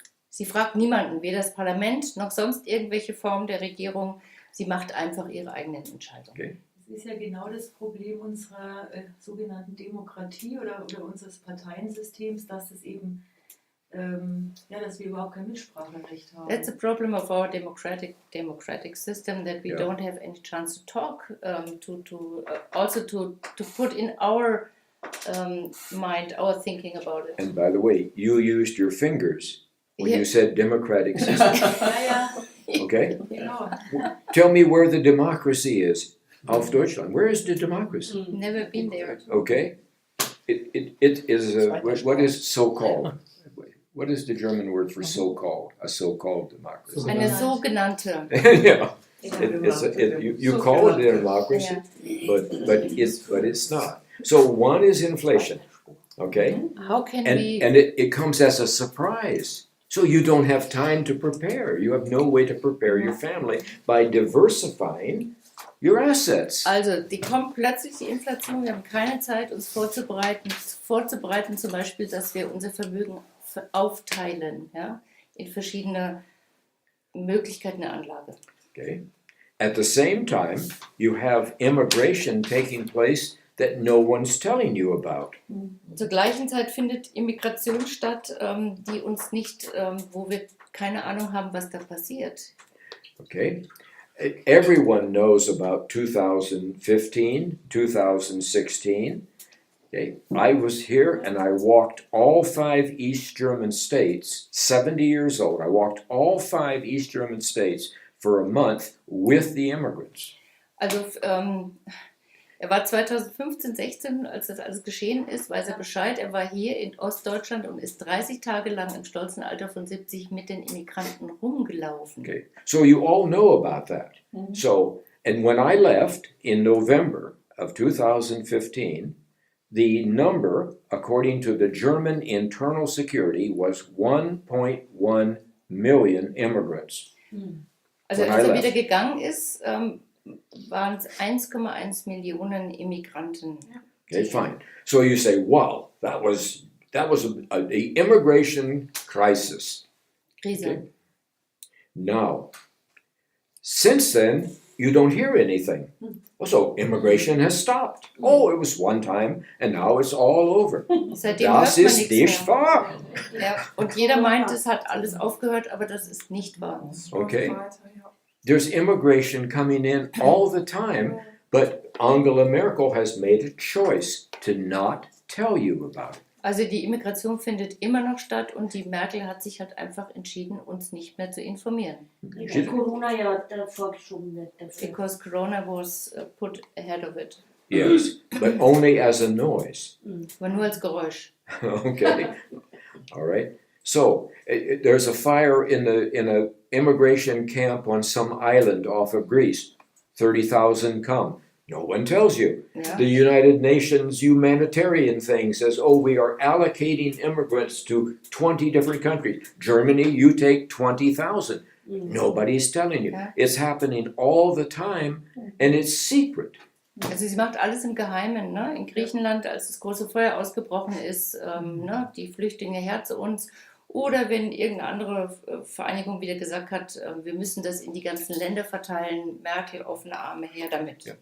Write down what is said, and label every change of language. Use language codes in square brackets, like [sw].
[de] Sie fragt niemanden, weder das Parlament noch sonst irgendwelche Formen der Regierung. Sie macht einfach ihre eigenen Entscheidungen. [en] Okay. [de] Das ist ja genau das Problem unserer sogenannten Demokratie oder unseres Parteiensystems, dass es eben, dass wir überhaupt kein Mitspracherecht haben. [en] That's the problem of our democratic system, that we Yeah. don't have any chance to talk, also to put in our mind, our thinking about it. And by the way, you used your fingers when Yeah. you said democratic system. [de] Ja, [en] Okay? [de] genau. [en] Tell me where the democracy is of Deutschland. Where is the democracy? Never been there. Okay? It is what is so-called? What is the German word for so-called? A so-called democracy. [de] Eine sogenannte. [en] Yeah. You call it a democracy, Yeah. but it's not. So one is inflation, okay? How can And we? it comes as a surprise. So you don't have time to prepare. You have no way to prepare your family by diversifying your assets. [de] Also, die kommt plötzlich, die Inflation, wir haben keine Zeit, uns vorzubereiten zum Beispiel, dass wir unser Vermögen aufteilen, ja, in verschiedene Möglichkeiten der Anlage. [en] Okay. At the same time, you have immigration taking place that no one's telling you about. [de] Zur gleichen Zeit findet Immigration statt, die uns nicht, wo wir keine Ahnung haben, was da passiert. [en] Okay. Everyone knows about 2015, 2016. Okay. I was here and I walked all 5 East German states, 70 years old. I walked all 5 East German states for a month with the immigrants. [de] Also, er war 2015, 16, als das alles geschehen ist, weiß er Bescheid. Er war hier in Ostdeutschland und ist 30 Tage lang im stolzen Alter von 70 mit den Immigranten rumgelaufen. [en] Okay. So you all know about that. So And when I left in November of 2015, the number, according to the German Internal Security, was 1.1 million immigrants. [de] Also [en] When [de] als [en] I [de] er [en] left. [de] wieder gegangen ist, waren es 1,1 Millionen Immigranten. [en] Okay, fine. So you say, wow, that was the immigration crisis. [de] Krise. [en] Okay. Now, since then, you don't hear anything. So immigration has stopped. Oh, it was one time, and now it's all over. [de] Seitdem Das hört man ist nicht mehr. wahr. Ja, und jeder meint, es hat alles aufgehört, aber das ist nicht wahr. Es läuft [en] Okay. [de] weiter, ja. [en] There's immigration coming in all the time, but Angela Merkel has made a choice to not tell you about it. [de] Also die Immigration findet immer noch statt und die Merkel hat sich halt einfach entschieden, uns nicht mehr zu informieren. Weil Corona ja davor geschoben wird. Dafür. [en] Because Corona was put ahead of it. Yes, but only as a noise. [de] Aber nur als Geräusch. [en] Okay, all right. So there's a fire in a immigration camp on some island off of Greece. 30,000 come. No one tells you. [de] Ja. [en] The United Nations humanitarian thing says, oh, we are allocating immigrants to 20 different countries. Germany, you take 20,000. Nobody's telling you. Yeah. It's happening all the time, and it's secret. [de] Also sie macht alles im Geheimen. Ne? In Griechenland, als das große Feuer ausgebrochen ist, ne? Die Flüchtlinge her zu uns. Oder wenn irgendeine andere Vereinigung wieder gesagt hat, wir müssen das in die ganzen Länder verteilen, Merkel offene Arme her damit.